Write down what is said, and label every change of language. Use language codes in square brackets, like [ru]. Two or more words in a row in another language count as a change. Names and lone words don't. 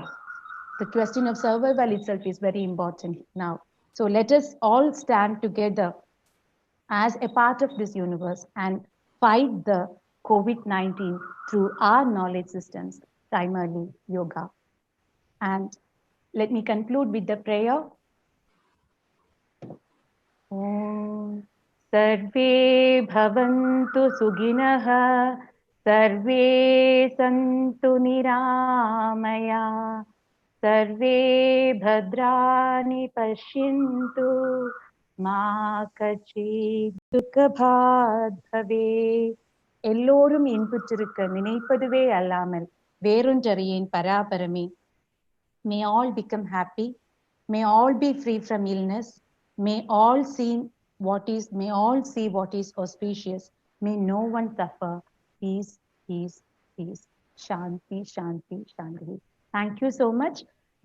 [en] The question of survival itself is very important now. So let us all stand together as a part of this universe and fight the COVID-19 through our knowledge systems, primarily yoga. And let me conclude with the prayer. [sa] ॐ सर्वे भवन्तु सुखिनः सर्वे सन्तु निरामयाः सर्वे भद्राणि पश्यन्तु मा कश्चिद् दुःखभाग् भवेत्. [ta] எல்லோரும் இன்புற்றிருக்க நினைப்பதுவே அல்லாமல் வேறொன்றறியேன் பராபரமே. [en] May all become happy. May all be free from illness. May all see what is auspicious. May no one suffer. Peace, peace, peace. [sa] शान्तिः शान्तिः शान्तिः. [en] Thank you so much. The